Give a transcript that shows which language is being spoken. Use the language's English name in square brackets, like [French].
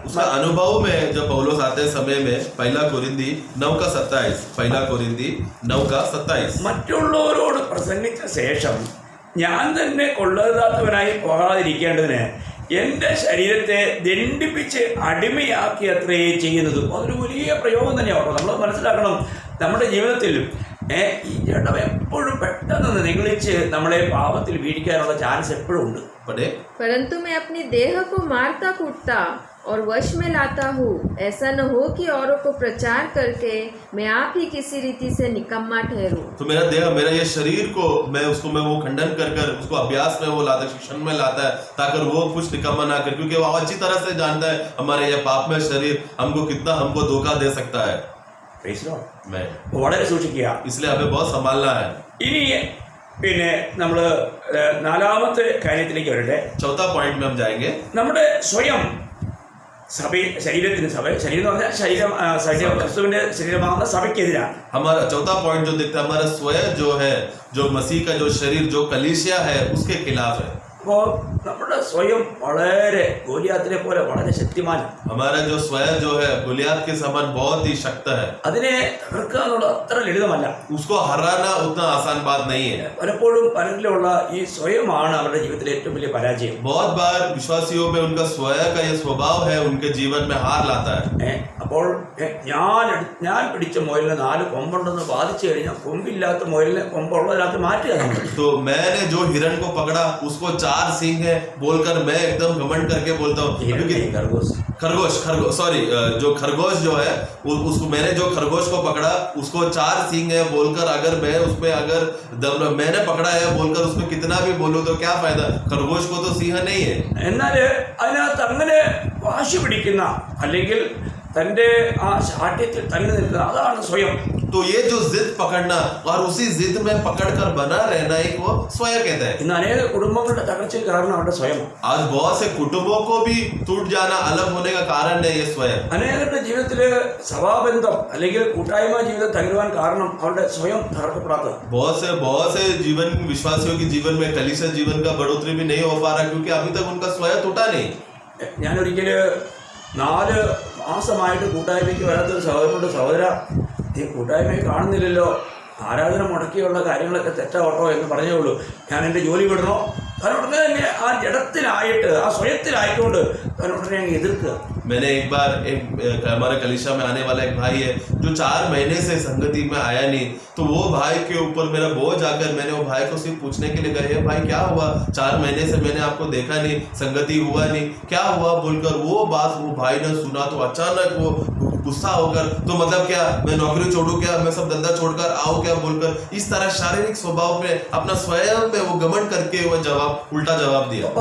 [Hindi] उसका अनुभव में जब पौलुस आते समय में 1 कोरिन्थी 9:27 [Malayalam] മറ്റുള്ളവരോട് പ്രസംഗിച്ച ശേഷം ഞാൻ തന്നെ കൊള്ളരുതാത്തവനായി പോകാതിരിക്കേണ്ടതിന് എൻ്റെ ശരീരത്തെ ദണ്ഡിപ്പിച്ച് അടിമയാക്കി അത്രേ ചെയ്യുന്നത്. അതൊരു വലിയ പ്രയോഗം തന്നെയാണ്. നമ്മൾ മനസ്സിലാക്കണം, നമ്മുടെ ജീവിതത്തിൽ ഈ ജഡം എപ്പോഴും പെട്ടെന്ന് നിഗളിച്ച് നമ്മളെ പാപത്തിൽ വീഴിക്കാനുള്ള ചാൻസ് എപ്പോഴും ഉണ്ട്. [Hindi] परंतु मैं अपनी देह को मारता कूटता और वश में लाता हूँ, ऐसा न हो कि औरों को प्रचार करके मैं आप ही किसी रीति से निकम्मा ठहरूं। तो मेरा देह, मेरा ये शरीर को मैं वो खंडन कर कर उसको अभ्यास में वो लाता है, शिक्षण में लाता है, ताकि वो कुछ निकम्मा ना करे, क्योंकि वो अच्छी तरह से जानता है हमारे ये पाप में शरीर हमको धोखा दे सकता है। [English] Praise the Lord. [Hindi] मैं [Malayalam] വളരെ സൂക്ഷിക്കുക. [Hindi] इसलिए हमें बहुत संभालना है। [Malayalam] ഇനി പിന്നെ നമ്മൾ നാലാമത്തെ കാര്യത്തിലേക്ക് വരട്ടെ. [Hindi] चौथा पॉइंट में हम जाएंगे। [Malayalam] നമ്മുടെ സ്വയം ശരീരത്തിന് ശരീരം എന്ന് പറഞ്ഞാൽ ശരീരം ക്രിസ്തുവിന്റെ ശരീരമാകുന്ന സഭയ്ക്കെതിരാണ്. [Hindi] हमारा चौथा पॉइंट जो दिखता है, हमारा स्वयं जो है, जो मसीह का जो शरीर, जो कलीसिया है, उसके खिलाफ है। [Malayalam] അപ്പോൾ നമ്മുടെ സ്വയം വളരെ ഗോലിയാത്തിനെ പോലെ വളരെ ശക്തിമാനാണ്. [Hindi] हमारा जो स्वयं जो है गोलियत के समान बहुत ही शक्त है। [Malayalam] അതിനെ തകർക്കുക എന്നുള്ളത് അത്ര ലളിതമല്ല. [Hindi] उसको हराना उतना आसान बात नहीं है। [Malayalam] പലപ്പോഴും പലരിലുള്ള ഈ സ്വയമാണ് അവരുടെ ജീവിതത്തിലെ ഏറ്റവും വലിയ പരാജയം. [Hindi] बहुत बार विश्वासियों में उनका स्वयं का ये स्वभाव है, उनके जीवन में हार लाता है। [Malayalam] അപ്പോൾ ഞാൻ പിടിച്ച മുയലിന് 4 കൊമ്പുണ്ടെന്ന് ബാധിച്ചു കഴിഞ്ഞാൽ കൊമ്പില്ലാത്ത മുയലിനെ കൊമ്പുള്ളതിനകത്ത് മാറ്റുക നമ്മൾ. [Hindi] तो मैंने जो हिरण को पकड़ा उसको 4 सींग है बोलकर मैं एकदम घमंड करके बोलता हूँ, क्योंकि खरगोश सॉरी, जो खरगोश जो है उसको मैंने जो खरगोश को पकड़ा उसको 4 सींग है बोलकर अगर मैं उसमें मैंने पकड़ा है बोलकर उसमें कितना भी बोलूं तो क्या फायदा, खरगोश को तो सिंह नहीं है। [Malayalam] എന്നാൽ അതിനകത്ത് അങ്ങനെ വാശി പിടിക്കുന്ന അല്ലെങ്കിൽ തൻ്റെ ആ ശാഠ്യത്തിൽ തന്നെ നിൽക്കുക, അതാണ് സ്വയം. [Hindi] तो ये जो जिद पकड़ना और उसी जिद में पकड़कर बना रहना एक वो स्वयं कहता है। [Malayalam] ഇന്ന് അനേക കുടുംബങ്ങളുടെ തകർച്ചയ്ക്ക് കാരണം അവരുടെ സ്വയം. [Hindi] आज बहुत से कुटुंबों को भी टूट जाना, अलग होने का कारण है ये स्वयं। [Malayalam] അനേകരുടെ ജീവിതത്തില് സഭാബന്ധം അല്ലെങ്കിൽ കൂട്ടായ്മ ജീവിതം തകരുവാൻ കാരണം അവരുടെ സ്വയം തകർക്കപ്പെടാത്തത്. [Hindi] बहुत से जीवन विश्वासियों के जीवन में कलीसिया जीवन का बढ़ोतरी भी नहीं हो पा रहा, क्योंकि अभी तक उनका स्वयं टूटा नहीं। [Malayalam] ഞാനൊരിക്കല് 4 മാസമായിട്ട് കൂട്ടായ്മയ്ക്ക് വരാത്തൊരു സഹോദര ഈ കൂട്ടായ്മയെ കാണുന്നില്ലല്ലോ, ആരാധന മുടക്കിയുള്ള കാര്യങ്ങളൊക്കെ തെറ്റാവട്ടോ എന്ന് പറഞ്ഞേ ഉള്ളൂ. ഞാൻ എൻ്റെ ജോലി വിടണോ? കാരണം ഉടനെ തന്നെ ആ ജഡത്തിലായിട്ട് ആ സ്വയത്തിലായിക്കൊണ്ട് ഞാൻ ഉടനെ അങ്ങ് എതിർക്കുക. [Hindi] मैंने एक बार हमारे कलीसिया में आने वाला एक भाई है जो 4 महीने से संगति में आया नहीं, तो वो भाई के ऊपर मेरा बोझ आकर मैंने वो भाई को सिर्फ पूछने के लिए गए, भाई क्या हुआ, 4 महीने से मैंने आपको देखा नहीं, संगति हुआ नहीं, क्या हुआ बोलकर वो बात वो भाई ने सुना तो अचानक वो गुस्सा होकर, तो मतलब क्या मैं नौकरी छोड़ूं क्या, मैं सब धंधा छोड़कर आऊं क्या बोलकर इस तरह शारीरिक स्वभाव में अपना स्वयं में वो घमंड करके वो उल्टा जवाब दिया।